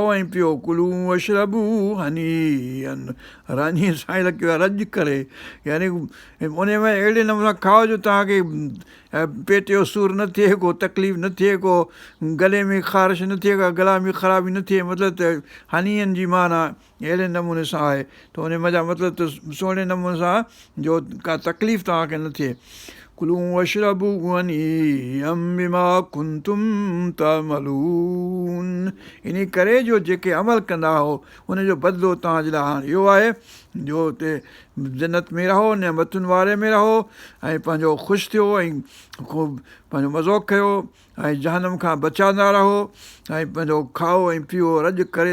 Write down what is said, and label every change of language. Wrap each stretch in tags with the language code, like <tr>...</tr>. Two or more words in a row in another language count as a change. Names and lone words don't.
<sd>ऐं पियो,</sd> <ar>كلوا واشربوا هنيئا,</ar> <sd>रानीअ साईं लॻियो आहे रज करे, यानी उन में अहिड़े नमूने खाओ जो तव्हांखे पेट जो सूरु न थिए, को तकलीफ़ न थिए, को गले में ख़ारिश न थिए, का गला में ख़राबी न थिए, मतिलबु त हनीअनि जी माना अहिड़े नमूने सां आहे त उन मज़ा मतिलबु त सुहिणे नमूने सां जो का तकलीफ़ तव्हांखे न थिए।</sd> <ar>كلوا واشربوا هنيئا بما كنتم تعملون,</ar> <sd>इन करे जो जेके अमल कंदा हो उनजो बदिलो तव्हांजे लाइ हाणे इहो आहे जो हुते जन्नत में रहो, नेमतुनि वारे में रहो ऐं पंहिंजो ख़ुशि थियो ऐं ख़ूब पंहिंजो मज़ो कयो ऐं जहन्नम खां बचांदा रहो ऐं पंहिंजो खाओ ऐं पियो रज करे।</sd>